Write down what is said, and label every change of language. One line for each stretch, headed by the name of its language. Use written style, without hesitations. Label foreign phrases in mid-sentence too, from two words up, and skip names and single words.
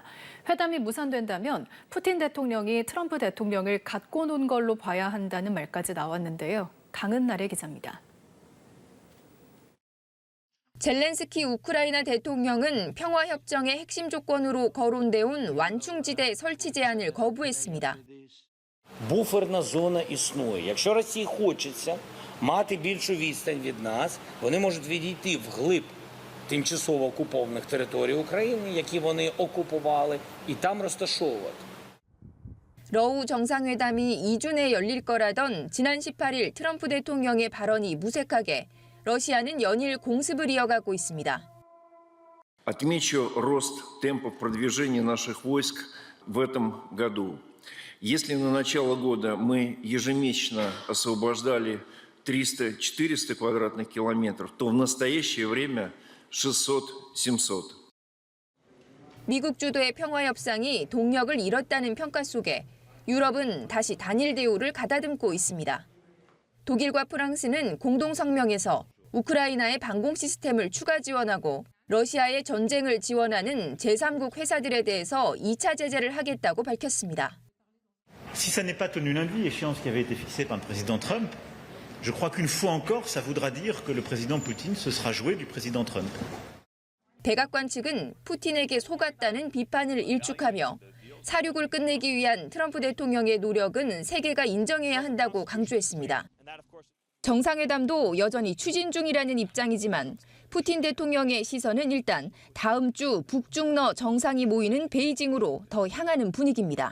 Korean: 회담이 무산된다면 푸틴 대통령이 트럼프 대통령을 갖고 논 걸로 봐야 한다는 말까지 나왔는데요. 강은날의 기자입니다. 젤렌스키 우크라이나 대통령은 평화협정의 핵심 조건으로 거론돼온 완충지대 설치 제안을 거부했습니다.
Ukrainian: Буферна зона існує. Якщо Росії хочеться мати більшу відстань від нас, вони можуть відійти вглиб тимчасово окупованих територій України, які вони окупували, і там розташовувати.
Korean: 러우 정상회담이 2주 내에 열릴 거라던 지난 18일 트럼프 대통령의 발언이 무색하게 러시아는 연일 공습을 이어가고 있습니다.
Russian: Отмечу рост темпов продвижения наших войск в этом году. Если на начало года мы ежемесячно освобождали 300-400 квадратных километров, то в настоящее время 600-700.
Korean: 미국 주도의 평화 협상이 동력을 잃었다는 평가 속에 유럽은 다시 단일 대우를 가다듬고 있습니다. 독일과 프랑스는 공동 성명에서 우크라이나의 방공 시스템을 추가 지원하고 러시아의 전쟁을 지원하는 제3국 회사들에 대해서 2차 제재를 하겠다고 밝혔습니다.
French: Si ça n'est pas tenu lundi, échéance qui avait été fixée par le président Trump, je crois qu'une fois encore, ça voudra dire que le président Poutine se sera joué du président Trump.
Korean: 백악관 측은 푸틴에게 속았다는 비판을 일축하며 사륙을 끝내기 위한 트럼프 대통령의 노력은 세계가 인정해야 한다고 강조했습니다. 정상회담도 여전히 추진 중이라는 입장이지만 푸틴 대통령의 시선은 일단 다음 주 북중러 정상이 모이는 베이징으로 더 향하는 분위기입니다.